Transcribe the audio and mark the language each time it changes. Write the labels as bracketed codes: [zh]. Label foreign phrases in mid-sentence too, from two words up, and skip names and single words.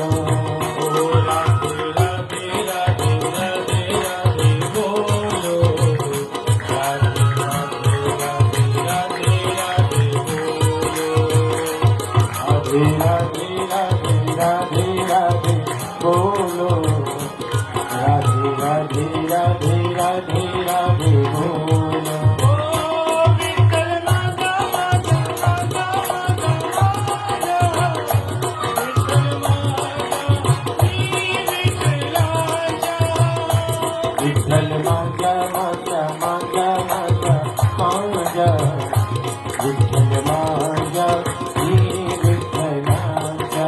[hi] राधे राधे राधे राधे राधे बोलो राधे राधे राधे राधे राधे बोलो राधे राधे राधे राधे राधे बोलो [mr] विठ्ठल माझा माझा माझा माझा माझा विठ्ठल माझा श्री विठ्ठलाचा